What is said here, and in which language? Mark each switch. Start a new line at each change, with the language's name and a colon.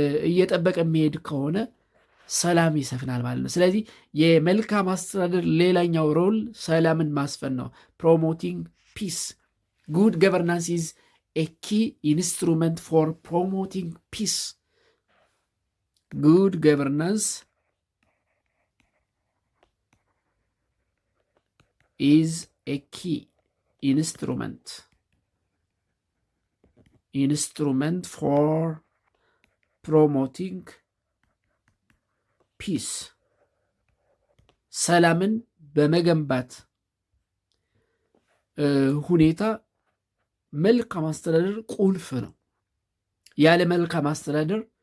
Amharic: እየጠበቀ የሚሄድ ከሆነ ሰላም ይሰፍናል ማለት ነው። ስለዚህ የመልካም አስተዳደር ሌላኛው ሮል ሰላምን ማስፈን ነው።
English: ፕሮሞቲንግ ፒስ Good governance is a key instrument for promoting peace. Good governance is a key instrument for promoting peace.
Amharic: ሰላምን በመገንባት ሁኔታ መልካም አስተዳደር ቁልፍ ነው። ያለ መልካም አስተዳደር